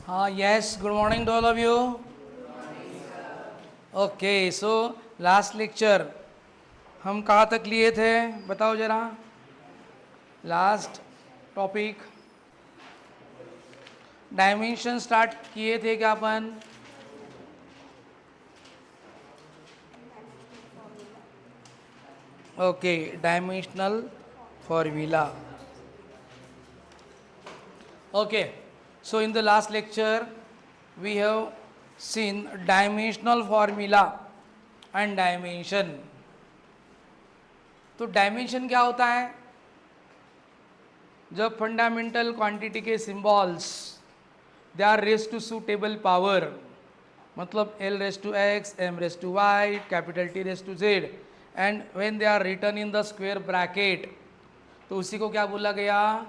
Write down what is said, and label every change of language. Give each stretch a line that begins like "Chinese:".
English: Yes, good morning to all of you. Okay, so last lecture
Hindi: हम कहाँ तक लिए थे बताओ जरा. लास्ट टॉपिक डायमेंशन स्टार्ट किए थे क्या अपन.
English: Okay, dimensional formula. Okay, so in the last lecture we have seen dimensional formula and dimension.
Hindi: तो डायमेंशन क्या होता है. जब फंडामेंटल क्वांटिटी के symbols
English: they are raise to suitable power,
Hindi: मतलब L raise to x, M raise to y, capital T raise to z,
English: and when they are written in the square bracket,
Hindi: तो उसी को क्या बोला गया.